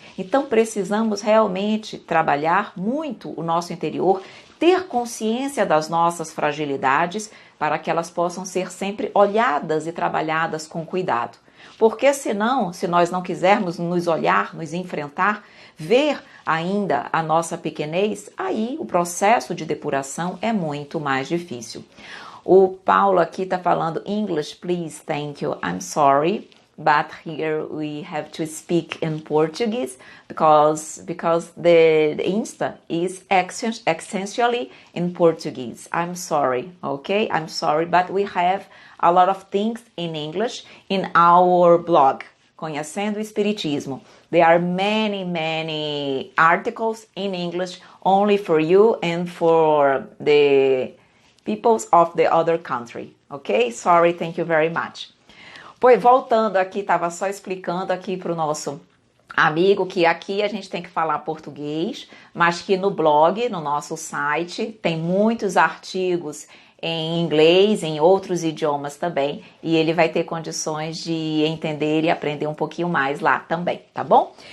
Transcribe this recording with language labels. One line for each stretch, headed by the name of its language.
Portuguese: Então precisamos realmente trabalhar muito o nosso interior, ter consciência das nossas fragilidades para que elas possam ser sempre olhadas e trabalhadas com cuidado. Porque senão, se nós não quisermos nos olhar, nos enfrentar, ver ainda a nossa pequenez, aí o processo de depuração é muito mais difícil. O Paulo aqui está falando
English: English, please, thank you, I'm sorry. But here we have to speak in Portuguese because the Insta is essentially in Portuguese. I'm sorry, okay? I'm sorry, but we have a lot of things in English in our blog, Conhecendo o Espiritismo. There are many articles in English only for you and for the peoples of the other country, okay? Sorry, thank you very much.
Portuguese: Pois, voltando aqui, estava só explicando aqui para o nosso amigo que aqui a gente tem que falar português, mas que no blog, no nosso site, tem muitos artigos em inglês, em outros idiomas também, e ele vai ter condições de entender e aprender um pouquinho mais lá também, tá bom?